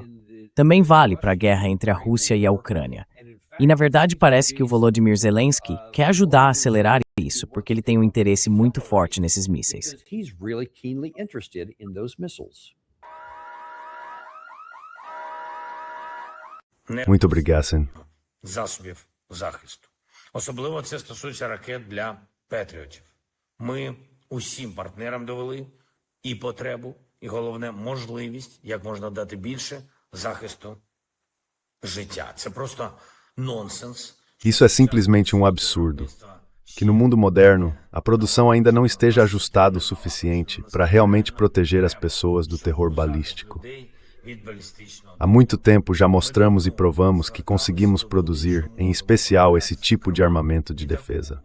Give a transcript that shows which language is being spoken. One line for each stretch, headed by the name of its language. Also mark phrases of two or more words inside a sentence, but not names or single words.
Portuguese: Também vale para a guerra entre a Rússia e a Ucrânia. E, na verdade, parece que o Volodymyr Zelensky quer ajudar a acelerar isso, porque ele tem um interesse muito forte nesses mísseis. Muito obrigado, Sen.
Ukrainian: Засобів захисту. Особливо це стосується ракет для Петріотів. Ми усім партнерам довели і потребу, і головне можливість, як можна дати більше захисту життя. Це просто nonsense.
Portuguese: Isso é simplesmente um absurdo. Que no mundo moderno, a produção ainda não esteja ajustada o suficiente para realmente proteger as pessoas do terror balístico. Há muito tempo já mostramos e provamos que conseguimos produzir, em especial, esse tipo de armamento de defesa.